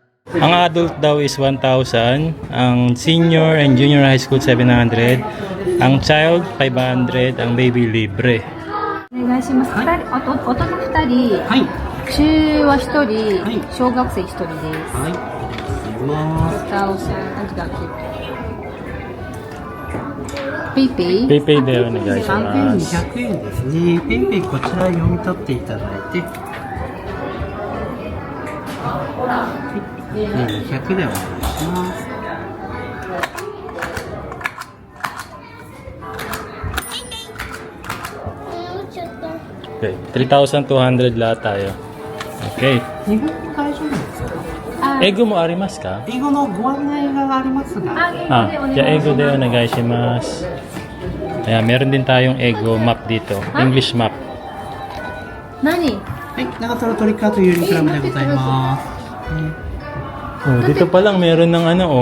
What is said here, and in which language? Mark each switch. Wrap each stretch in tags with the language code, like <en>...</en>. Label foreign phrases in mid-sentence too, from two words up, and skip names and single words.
<tl>Ang adult daw is 1,000, ang</tl> <en>senior and junior high school</en> <tl>700, ang child 500, ang baby libre.</tl> <ja>お願いします。大人2人、はい。中は1人、はい小学生1人です。はい。あります。ペイペイ PayPay でお願いします。 3,200円ですね。ペイペイこちら読み取っていただいて。200でお願いします。</ja> <tl>Okay, 3,200 lahat tayo. Okay.</tl> <ja>日本語大丈夫ですか？英語もありますか？英語のご案内がありますが。じゃあ英語でお願いします。</ja> <tl>Ayan, meron din tayong ego map dito.</tl> <en>English map.</en> <ja>何はい、長瀞トリックアートユーリンクラブでございます。</ja> <tl>Oh, dito pa lang meron ng ano oh.</tl>